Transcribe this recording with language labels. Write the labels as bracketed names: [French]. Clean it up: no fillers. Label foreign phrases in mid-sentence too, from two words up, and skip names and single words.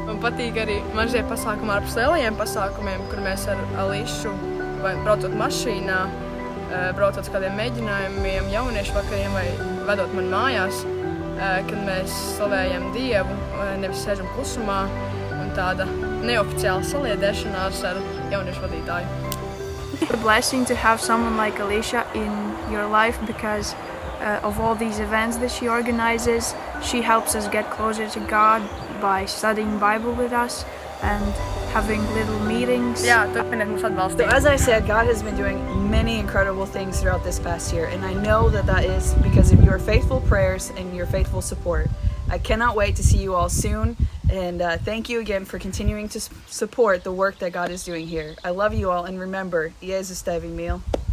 [Latvian] Man patīk arī mazie pasākumi ārpus lielajiem pasākumiem, kur mēs ar Alīšu vai braucot mašīnā, braucot uz kādiem mēģinājumiem, jauniešu vakariem vai vedot man mājās, kad mēs slavējam Dievu, nevis sēžam klusumā, un tāda neoficiāla saliedēšanās ar jauniešu vadītāju. [English] It's a blessing to have someone like Alicia in your life, because of all these events that she organizes. She helps us get closer to God by studying Bible with us and having little meetings. [Latvian] Jā, turpiniet mūs atbalstīt. [English] So as I said, God has been doing many incredible things throughout this past year, and I know that is because of your faithful prayers and your faithful support. I cannot wait to see you all soon, and thank you again for continuing to support the work that God is doing here. I love you all, and remember, [Latvian] Jēzus tevi mīl.